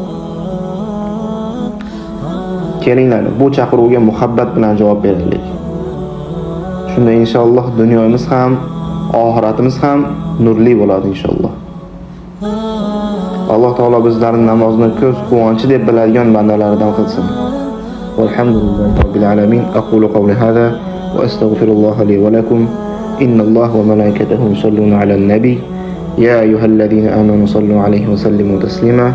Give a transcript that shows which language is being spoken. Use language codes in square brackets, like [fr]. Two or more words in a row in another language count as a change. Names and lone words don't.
[uz] Kelinglar, bu chaqiruvga muhabbat bilan javob beraylik. Shunda inshaalloh dunyomiz ham, oxiratimiz ham nurli bo'ladi inshaalloh. Alloh taolo bizlarni namozni ko'z quvonchi deb biladigan bandalaridan qilsin. [ar] والحمد لله رب العالمين. أقول قولي هذا وأستغفر الله لي ولكم. إن الله وملائكته يصلون على النبي. يا أيها الذين آمنوا صلوا عليه وسلموا تسليما.